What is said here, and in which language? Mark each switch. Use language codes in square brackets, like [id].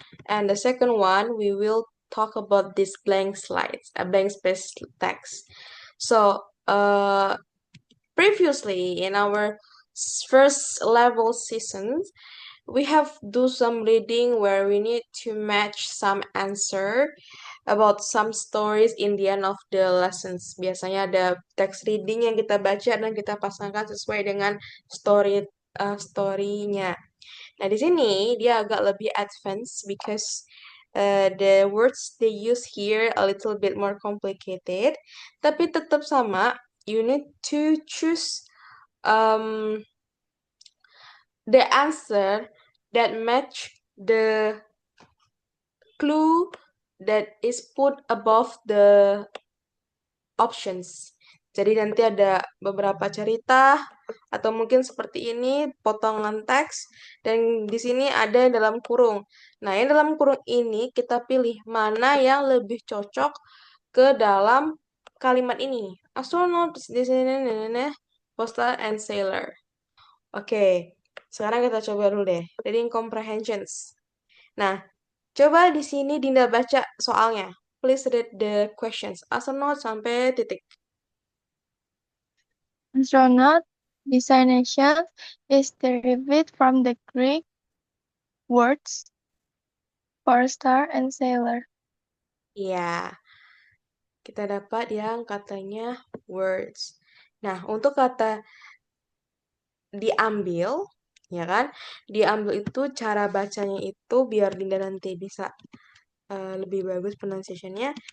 [en] And the second one, we will talk about this blank slides, a blank space text. So, previously in our first level seasons, we have do some reading where we need to match some answer about some stories in the end of the lessons. [id] Biasanya ada text reading yang kita baca dan kita pasangkan sesuai dengan story-nya. Nah, di sini dia agak lebih advance [en] because The words they use here a little bit more complicated, [id] tapi tetap sama. [en] You need to choose um, the answer that match the clue that is put above the options. [id] Jadi nanti ada beberapa cerita atau mungkin seperti ini potongan teks dan di sini ada yang dalam kurung. Nah, yang dalam kurung ini kita pilih mana yang lebih cocok ke dalam kalimat ini. Astronaut di sini postal and sailor. Oke, sekarang kita coba dulu deh. [en] Reading comprehensions. [id] Nah, coba di sini Dinda baca soalnya. [en] Please read the questions. [id] Astronaut sampai titik. [en] Astronaut designation is derived from the Greek words for star and sailor. [id] Iya, kita dapat yang katanya words. Nah, untuk kata diambil, ya kan? Diambil itu cara bacanya itu biar Dinda nanti bisa lebih bagus pronunciation-nya.